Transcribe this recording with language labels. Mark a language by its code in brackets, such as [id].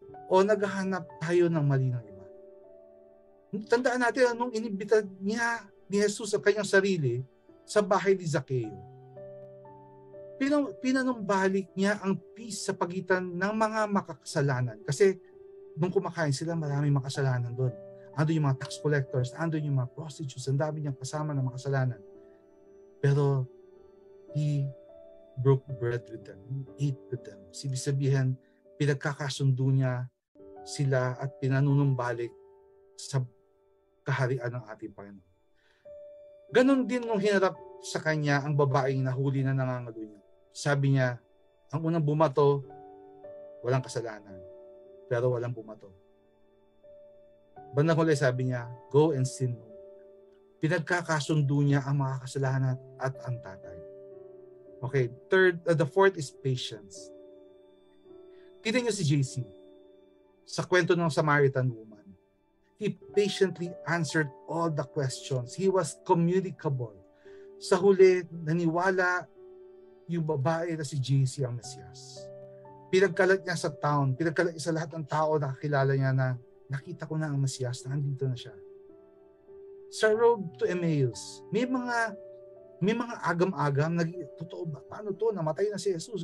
[tl] O naghahanap tayo ng mali ng iba? Tandaan natin, anong inibita niya ni Jesus sa kanyang sarili sa bahay ni Zaccheo. Pinanumbalik niya ang peace sa pagitan ng mga makakasalanan. Kasi nung kumakain sila, maraming makasalanan doon. Ando yung mga tax collectors, ando yung mga prostitutes, ang dami niyang kasama ng makasalanan. [en] Pero he broke bread with them, he ate with them. [tl] Sabihin, pinagkakasundo niya sila at pinanunumbalik sa kaharian ng ating Panginoon. Ganon din nung hinarap sa kanya ang babaeng nahuli na nangangalo niya. Sabi niya, ang unang bumato, walang kasalanan, pero walang bumato. Bandang huli sabi niya, [en] go and sin. [tl] Pinagkakasundo niya ang mga kasalanan at ang tatay. [en] Okay, the fourth is patience. [tl] Tignan niyo si JC sa kwento ng Samaritan woman. [en] He patiently answered all the questions. He was communicable. [tl] Sa huli, naniwala yung babae na si JC ang Mesias. Pinagkalat niya sa town, pinagkalat niya sa lahat ng tao na kakilala niya na nakita ko na ang Mesias, na andito na siya. Sa road to Emmaus, may mga agam-agam, totoo ba? Paano to? Namatay na si Jesus.